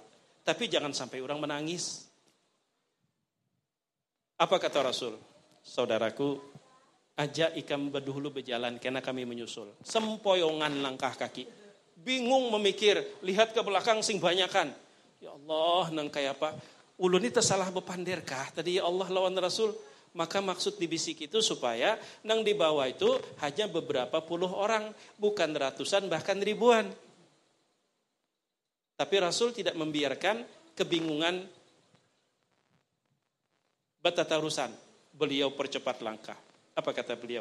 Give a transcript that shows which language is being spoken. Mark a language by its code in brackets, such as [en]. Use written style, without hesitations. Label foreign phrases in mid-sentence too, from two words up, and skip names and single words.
[id] Tapi jangan sampai orang menangis. Apa kata Rasul? [bjn] Saudaraku, ajak ikam berdahulu berjalan, karena kami menyusul. [id] Sempoyongan langkah kaki. Bingung memikir, lihat ke belakang sing banyakan. Ya Allah, [bjn] nang kayak apa? Ulun ini tersalah bepanderkah? Tadi ya Allah lawan Rasul. [id] Maka maksud dibisik itu supaya nang di bawah itu hanya beberapa puluh orang. Bukan ratusan bahkan ribuan. Tapi Rasul tidak membiarkan kebingungan batatarusan. Beliau percepat langkah. Apa kata beliau?